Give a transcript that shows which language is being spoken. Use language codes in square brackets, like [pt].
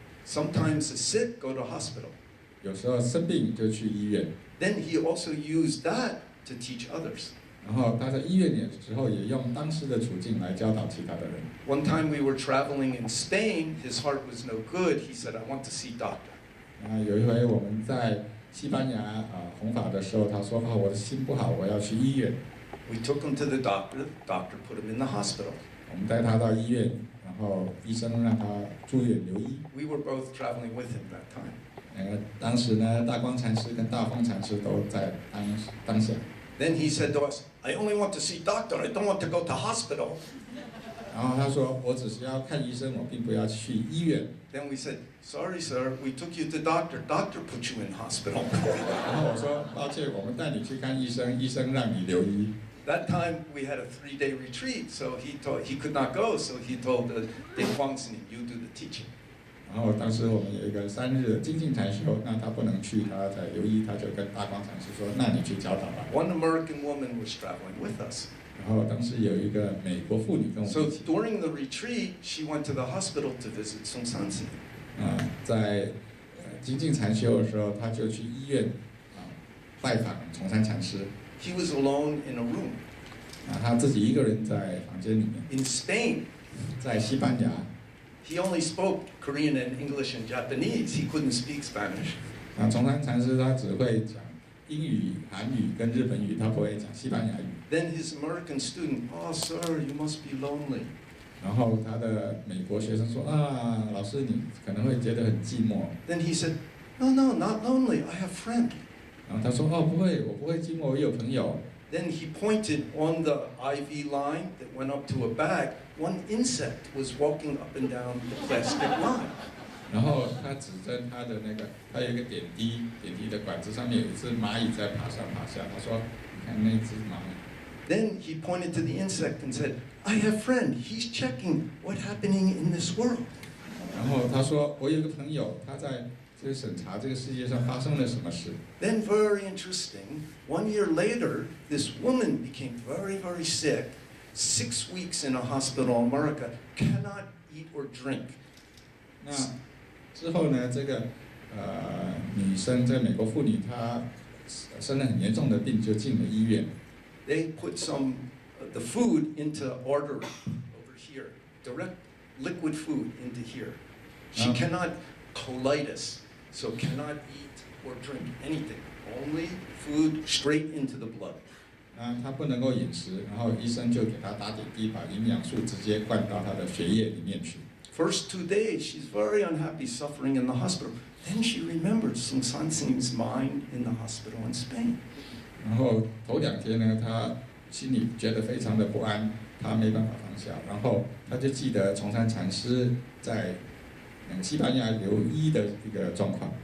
[en] Sometimes the sick go to hospital. [zh] 有时候生病就去医院。 [en] Then he also used that to teach others. [zh] 然后他在医院里的时候，也用当时的处境来教导其他的人。 [en] One time we were traveling in Spain, his heart was no good. He said, "I want to see doctor." [zh] 有一回我们在西班牙弘法的时候，他说我的心不好，我要去医院。 [en] We took him to the doctor. The doctor put him in the hospital. [zh] 我们带他到医院，然后医生让他住院留医。 [en] We were both traveling with him that time. [zh] 当时呢，大光禅师跟大风禅师都在当下。 [en] Then he said to us, "I only want to see doctor. I don't want to go to hospital." [zh] 然后他说，我只是要看医生，我并不要去医院。 [en] Then we said, "Sorry, sir. We took you to doctor. Doctor put you in hospital." [zh] 然后我说，抱歉，我们带你去看医生，医生让你留医。 [en] That time we had a 3-day retreat, so he could not go. So he told Day Zen, "You do the teaching." [zh] 然后当时我们有一个3日的精进禅修，那他不能去，他在留医，他就跟大光禅师说：“那你去教导吧。” [en] One American woman was traveling with us. [zh] 然后当时有一个美国妇女跟我 [en] So [zh] 们一起。 [en] during the retreat, she went to the hospital to visit Sung San Si. [zh] 在精进禅修的时候，他就去医院拜访崇山禅师。 [en] He was alone in a room. [zh] 他自己一个人在房间里面。 [en] In Spain, [zh] 在西班牙。 [en] he only spoke Korean and English and Japanese. He couldn't speak Spanish. [zh] 崇山禅师他只会讲英语、韩语跟日本语，他不会讲西班牙语。 [en] Then his American student, "Oh, sir, you must be lonely." [zh] 然后他的美国学生说老师你可能会觉得很寂寞。 [en] Then he said, "No, no, not lonely. I have friends." [zh] 然后他说不会，我不会寂寞，我有朋友。 [en] Then he pointed on the IV line that went up to a bag. One insect was walking up and down the plastic line. [zh] 然后他指着他的他有一个点滴的管子，上面有一只蚂蚁在爬上爬下。他说：“你看那只蚂蚁。” [en] Then he pointed to the insect and said, "I have a friend. He's checking what's happening in this world." [zh] 然后他说：“我有个朋友，他在审查这个世界上发生了什么事。” [en] Then very interesting, 1 year later, this woman became very, very sick. 6 weeks in a hospital in America, cannot eat or drink. [zh] 那之后呢，这个女生，这个美国妇女，她生了很严重的病，就进了医院。 [en] They put some the food into artery over here, direct liquid food into here. She cannot colitis, so cannot eat or drink anything. Only food straight into the blood. [zh] 她不能够饮食，然后医生就给她打点滴，把营养素直接灌到她的血液里面去。 [en] First 2 days, she's very unhappy, suffering in the hospital. Then she remembered Sung San Si's mind in the hospital in Spain. [zh] 然后头2天呢，她心里觉得非常的不安，她没办法放下，然后她就记得崇山禅师在西班牙留医的一个状况。